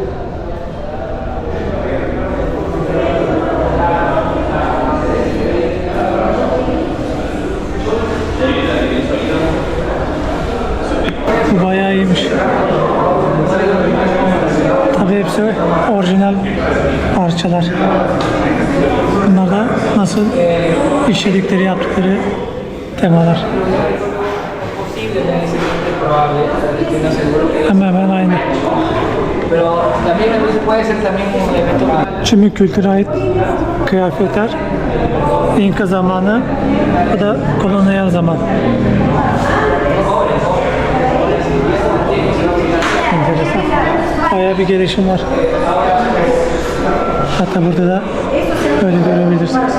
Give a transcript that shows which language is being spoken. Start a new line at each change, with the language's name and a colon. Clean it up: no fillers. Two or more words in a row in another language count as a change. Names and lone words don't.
Turkish: Bu bayağı iyiymiş. Tabii hepsi orijinal parçalar. Bunlar da nasıl işledikleri, yaptıkları temalar.
Spanish: probable, estoy seguro que
Turkish: Hemen hemen aynı.
Spanish: pero también a veces puede ser también un evento.
Turkish: Çimik kültüre ait kıyafetler. İnka zamanı. Bu da kolonyal zaman. Enteresan. Bayağı bir gelişim var. Hatta burada da böyle görebilirsiniz.